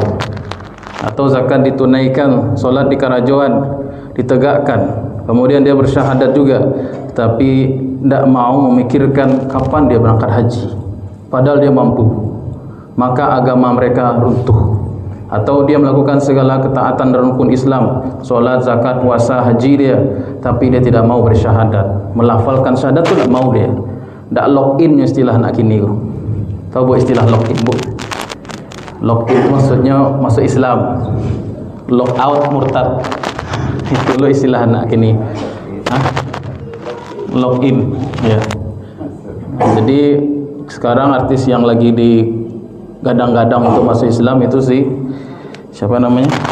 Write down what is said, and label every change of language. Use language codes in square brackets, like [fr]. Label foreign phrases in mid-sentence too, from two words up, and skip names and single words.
[id] Atau zakat ditunaikan, solat di karajoan ditegakkan, kemudian dia bersyahadat juga, tapi tidak mau memikirkan kapan dia berangkat haji, padahal dia mampu, maka agama mereka runtuh. atau dia melakukan segala ketaatan dan rukun Islam, solat, zakat, puasa, haji dia, tapi dia tidak mau bersyahadat, melafalkan syahadat tu tak mau dia, tak [en] lock in [id] istilah nak kini tu. Tahu bu istilah [en] lock in [id] bu? [en] Lock in [id] maksudnya masuk Islam, [en] lock out [id] murtad. Itu lo istilah nak kini. [en] Lock in, [id] ya. Jadi sekarang artis yang lagi di gadang-gadang untuk masuk Islam itu si siapa namanya?